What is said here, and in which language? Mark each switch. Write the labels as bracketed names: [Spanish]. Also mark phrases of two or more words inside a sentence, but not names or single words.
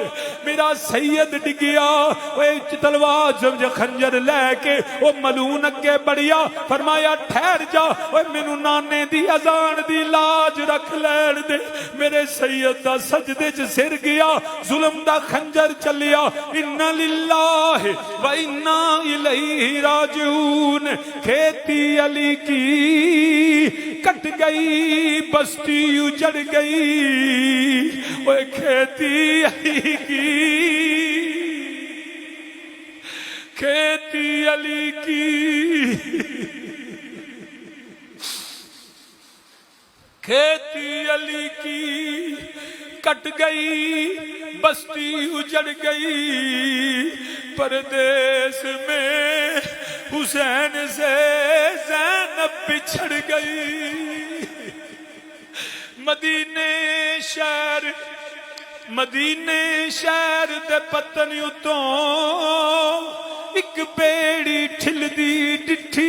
[Punjabi] میرا سید ڈگیا، وے تلوار جب خنجر لے کے او ملعون اگے بڑھیا، فرمایا ٹھہر جا، وے مینوں نانے دی اذان دی لاج رکھ لین دے. میرے سید دا سجدے چ سر گیا، ظلم دا خنجر چلیا. [Arabic] إنا لله وإنا إليه راجعون. [Urdu] کھیتی علی کی کٹ گئی، بستی اجڑ گئی. اوئے کھیتی علی کی، کھیتی علی کی، کھیتی علی کی کٹ گئی، بستی اجڑ گئی. پردیس میں حسین سے زینب بچھڑ گئی. [Punjabi] مدینے شہر دے پتن اتوں اک بیڑی ٹھلدی ڈٹھی.